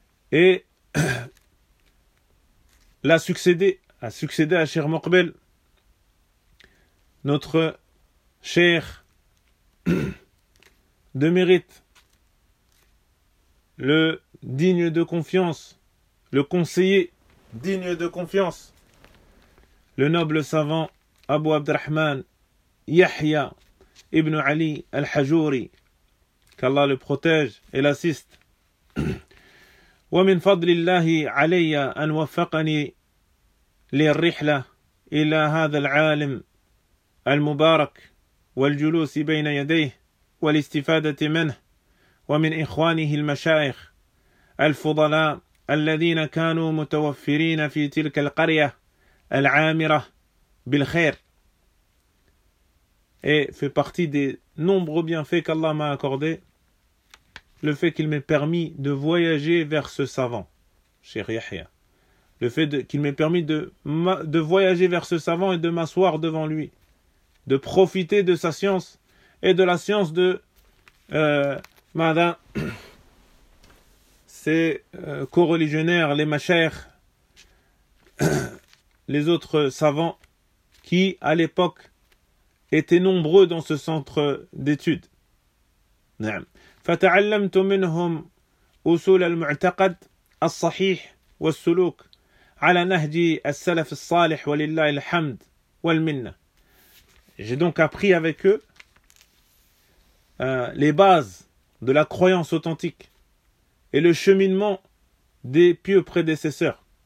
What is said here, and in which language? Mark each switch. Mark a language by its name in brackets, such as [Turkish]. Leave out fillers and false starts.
[French] Et a succédé à Cheikh Mokbel, notre cheikh de mérite, le digne de confiance, le conseiller digne de confiance, le noble savant Abu Abdirrahman Yahya ibn Ali al-Hajuri, qu'Allah le protège et l'assiste. [Arabic] ومن فضل الله علي أن وفقني للرحلة إلى هذا العالم المبارك والجلوس بين يديه والاستفادة منه ومن إخوانه المشايخ الفضلاء الذين كانوا متوفرين في تلك القرية العامرة بالخير. [French] Et fait partie des nombreux bienfaits qu'Allah m'a accordé le fait qu'il m'ait permis de voyager vers ce savant, Cheikh Yahya. Le fait qu'il m'ait permis de voyager vers ce savant et de m'asseoir devant lui, de profiter de sa science et de la science de ses co-religionnaires, les machères, les autres savants qui, à l'époque, étaient nombreux dans ce centre d'études. [Arabic] Na'am. فتعلمت منهم أصول المعتقد الصحيح والسلوك على نهج السلف الصالح ولله الحمد والمنة. [French] J'ai donc appris avec eux les bases de la croyance authentique et le cheminement des pieux prédécesseurs.